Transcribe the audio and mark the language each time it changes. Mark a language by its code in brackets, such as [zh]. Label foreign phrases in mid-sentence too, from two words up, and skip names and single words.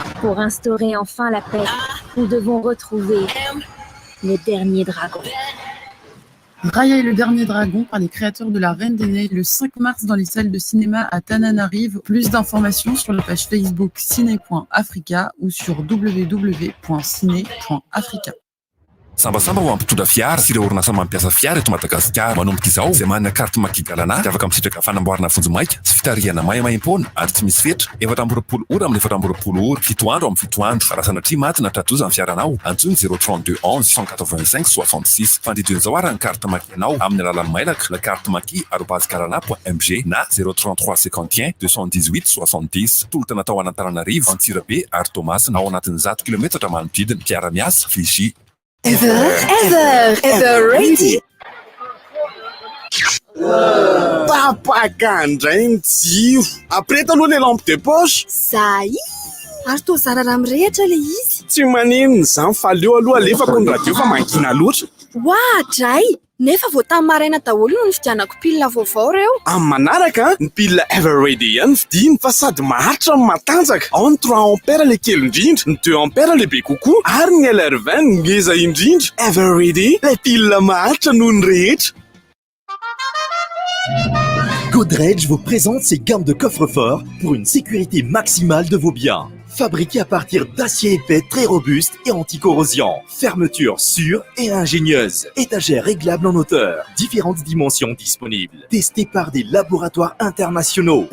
[fr] Pour instaurer enfin la paix, nous devons retrouver le dernier dragon. Raya et le dernier dragon par les créateurs de La Reine des Neiges le 5 mars dans les salles de cinéma à Tananarive. Plus d'informations sur la page Facebook ciné.africa ou sur www.ciné.africa. [mg] Sambasamba ho ampitondra fiara sy ireo orinasa mampiasa fiara eto Madagasikara. Manomboka izao izay manana carte Makigalana dia afaka misitraka fanamboarana vonjy-maika sy fitarihana maimaimpona ary tsy misy fetra. 420 ora amin'ny 420 ora, 7 andro amin'ny 7 andro. Raha sanatria maty na tratroza amin'ny fiaranao, antsoiny 032 11 185 66. Fandidin'izao ary ny carte Maki anao amin'ny alalan'ny mailaka la carte maki@galana.mg na 033 51 218 70. Tolota natao an'Antananarivo, Antsirabe ary Tomasina ao anatin'ny 100 km manodidina. Mpiara-miasa Vigie. Ever ready? Tapaka indray ny jiro. Apreta aloha le [fr] lampe de poche. [mg] Zay ary toa zarara mirehatra le izy. Tsy maninona izany fa aleo aloha alefako ny radio fa mangina loatra. Oa dray, nefa vao tamin'ny maraina daholo no nividianako pilina vaovao reo. Amin'ny manaraka ny pilina Everready ihany vidiana fa sady maharitra ny matanjaka. Ao ny 3 ampère le kely indrindra, ny 2 ampère lehibe kokoa ary ny LR20 ngeza indrindra. Everready, le pilina maharitra noho ny rehetra. [fr] Godrej vous présente ses gammes de coffres-forts pour une sécurité maximale de vos biens. Fabriqués à partir d'acier épais très robuste et anti-corrosion. Fermeture sûre et ingénieuse. Étagères réglables en hauteur. Différentes dimensions disponibles. Testés par des laboratoires internationaux.